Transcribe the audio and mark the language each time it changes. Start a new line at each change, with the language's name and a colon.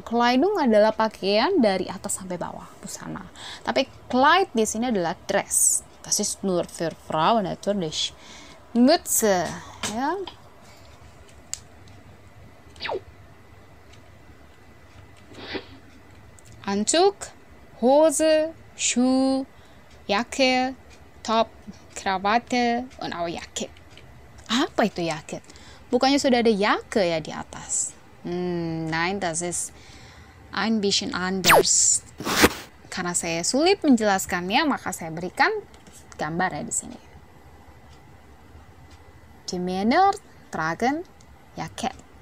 Indonesian: Kleidung adalah pakaian dari atas sampai bawah, busana. Tapi Kleid di sini adalah dress.
German: Das ist nur für Frauen natürlich. Mütze, ya. Anzug, Hose, Schuh, Jacke, Top, Krawatte, und auch Jacket.
Indonesian: Apa itu Jacket? Bukannya sudah ada Jacke ya di atas?
German: Nein, das ist ein bisschen anders.
Indonesian: Karena saya sulit menjelaskannya, maka saya berikan gambar ya di sini.
German: Die Männer tragen Jacket.